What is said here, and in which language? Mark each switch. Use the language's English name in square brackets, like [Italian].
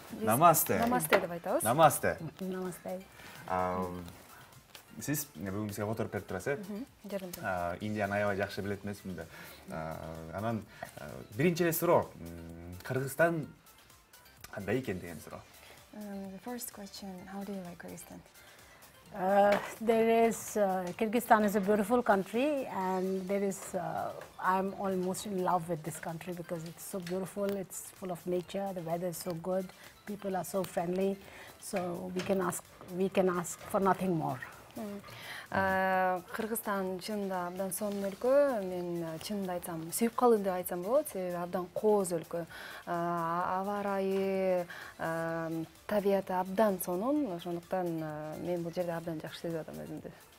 [Kyrgyz] Намасте. Намасте деп айтабыз. Намасте. Намасте. Сиз бүгүн бизге которуп берип турасыз, Жарым. Индияны аябай жакшы билет эмесмин да. Анан биринчи эле суроо, Кыргызстан кандай экен деген суроо. [English] The first question, how do you like Kyrgyzstan? Kyrgyzstan is a beautiful country, and I'm almost in love with this country because it's so beautiful, it's full of nature, the weather is so good, people are so friendly, so we can ask for nothing more. [Kyrgyz] Кыргызстан чынында абдан сонун өлкө. Мен чынында айтсам, сүйүп калдым деп айтсам болот. Себеби абдан кооз өлкө. Аба ырайы, табияты абдан сонун. Ошондуктан мен бул жерде абдан жакшы сезип атам өзүмдү.